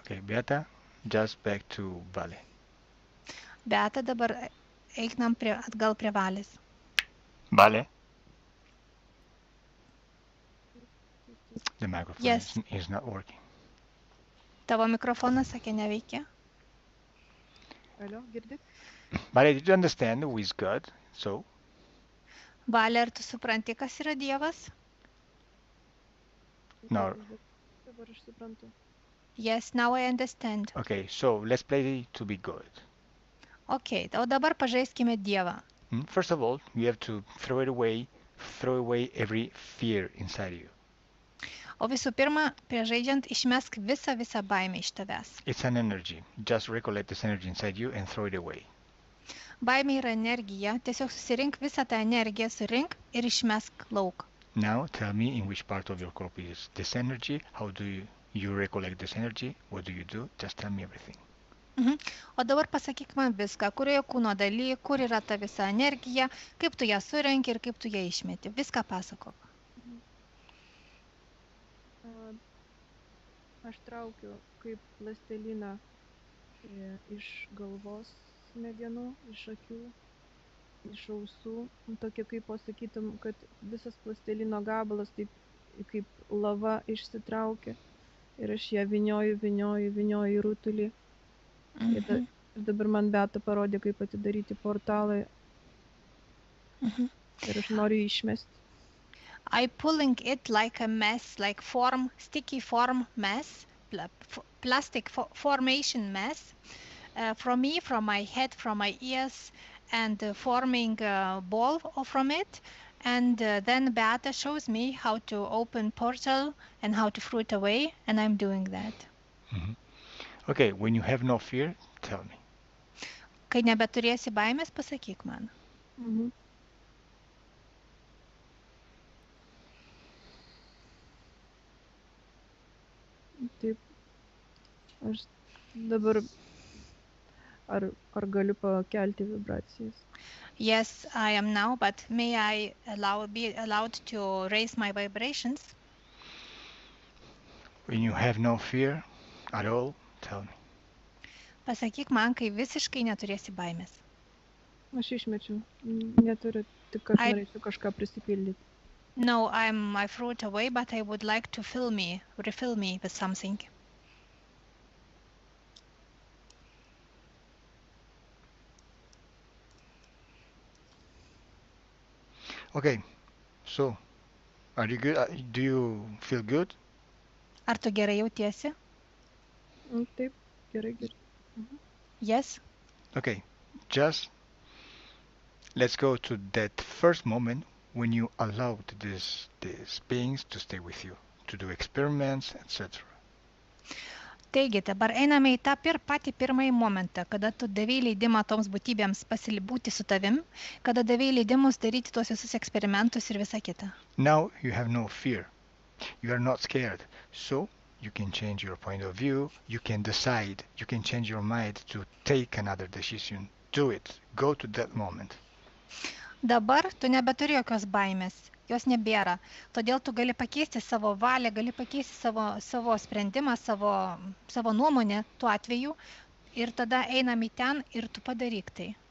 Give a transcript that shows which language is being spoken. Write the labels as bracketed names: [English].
[English] Okay, Beata, just back to Vale. [Lithuanian] Beata, dabar einam atgal prie Valės. Vale? [English] The microphone Yes. is not working. [Lithuanian] Tavo mikrofonas, sakė, neveikia. Alio, girdit? [English] Vale, did you understand who is God? So? [Lithuanian] Valė, ar tu supranti, kas yra Dievas? [English] No. [Lithuanian] Dabar aš suprantu. [English] Yes, now I understand. Okay, so let's play to be good. [Lithuanian] Okay, o dabar pažaiskime Dievą. [English] First of all, you have to throw away every fear inside you. [Lithuanian] O visų pirma, prieš žaidžiant, išmesk visą baimę iš tavęs. [English] It's an energy. Just recollect this energy inside you and throw it away. [Lithuanian] Baimė yra energija, tiesiog susirink visą tą energiją, surink ir išmesk lauk. [English] Now tell me in which part of your corp is this energy, how do you recollect this energy, what do you do, just tell me everything. [Lithuanian] O dabar pasakyk man viską, kurioje kūno daly, kur yra ta visa energija, kaip tu ją surenki ir kaip tu ją išmeti. Viską pasakok. Aš traukiu kaip plasteliną iš galvos smegenų, iš akių, iš ausų. Tokia kaip pasakytum, kad visas plastelino gabalas taip kaip lava išsitraukia ir aš ją vynioju į rutulį. Ir dabar man Beata parodė, kaip atidaryti portalą ir aš noriu jį išmesti. [English] I pulling it like a mess, like sticky form mess, plastic formation mess, from me, from my head, from my ears, and forming a ball from it. And then Beata shows me how to open portal and how to throw it away, and I'm doing that. Okay, when you have no fear, tell me. [Lithuanian] Kai nebeturėsi baimės, pasakyk man. Taip, aš dabar ar galiu pakelti vibracijas? [English] Yes, I am now, but may I be allowed to raise my vibrations? When you have no fear at all, tell me. [Lithuanian] Pasakyk man, kai visiškai neturėsi baimės. Aš išmečiau, neturiu, tik aš norėčiau kažką prisipildyti. [English] No, I threw it away, but I would like to refill me with something. Okay, so are you good? Do you feel good? [Lithuanian] Ar tu gerai jautiesi? Taip, gerai, gerai. Mhm. [English] Yes. Okay, just let's go to that first moment when you allowed these beings to stay with you, to do experiments, etc. [Lithuanian] Taigi, dabar einame į tą patį pirmąjį momentą, kada tu davei leidimą toms būtybėms būti su tavim, kada davei leidimus daryti tuos visus eksperimentus ir visa kita. [English] Now you have no fear. You are not scared. So you can change your point of view. You can decide. You can change your mind to take another decision. Do it. Go to that moment. [Lithuanian] Dabar tu nebeturi jokios baimės, jos nebėra. Todėl tu gali pakeisti savo valią, gali pakeisti savo sprendimą, savo nuomonę tuo atveju ir tada einam į ten ir tu padaryk tai.